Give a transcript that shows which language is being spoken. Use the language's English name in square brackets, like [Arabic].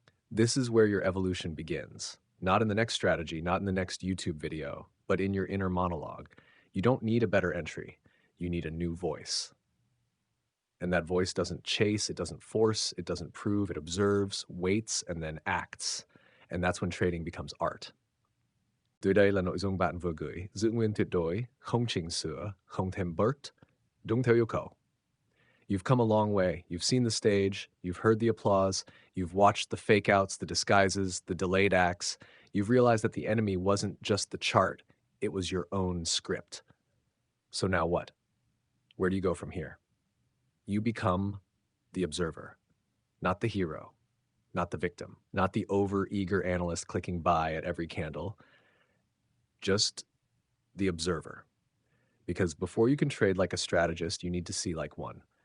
[English] This is where your evolution begins. Not in the next strategy, not in the next YouTube video, but in your inner monologue. You don't need a better entry. You need a new voice. And that voice doesn't chase, it doesn't force, it doesn't prove, it observes, waits, and then acts. And that's when trading becomes art. [Vietnamese] Dưới đây là nội dung bạn vừa gửi, giữ nguyên tuyệt đối, không chỉnh sửa, không thêm bớt, đúng theo yêu cầu. [English] You've come a long way. You've seen the stage, you've heard the applause, you've watched the fake outs, the disguises, the delayed acts. You've realized that the enemy wasn't just the chart, it was your own script. So now what? Where do you go from here? You become the observer, not the hero, not the victim, not the over-eager analyst clicking buy at every candle, just the observer. Because before you can trade like a strategist, you need to see like one.